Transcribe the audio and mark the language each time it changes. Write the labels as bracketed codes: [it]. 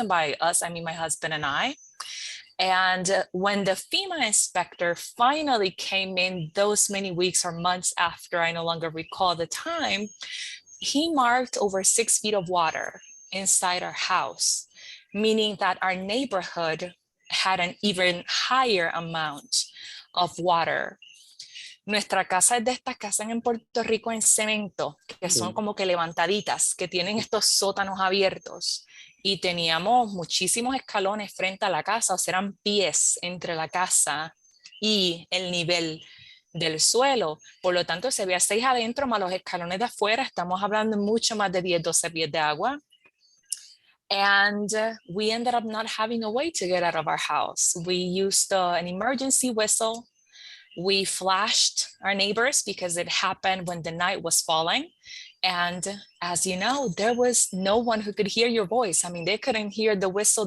[en] And by us, I mean my husband and I. And when the FEMA inspector finally came in those many weeks or months after, I no longer recall the time, he marked over 6 feet of water inside our house, meaning that our neighborhood had an even higher amount of water. [es] Nuestra casa es de estas casas en Puerto Rico en cemento, que son como que levantaditas, que tienen estos sótanos abiertos. Y teníamos muchísimos escalones frente a la casa, o sea, eran pies entre la casa y el nivel del suelo. Por lo tanto, si había 6 adentro más los escalones de afuera, estamos hablando mucho más de 10, 12 pies de agua. [en] And we ended up not having a way to get out of our house. We used an emergency whistle. We flashed our neighbors because it happened when the night was falling. And as you know, there was no one who could hear your voice. I mean, they couldn't hear the whistle.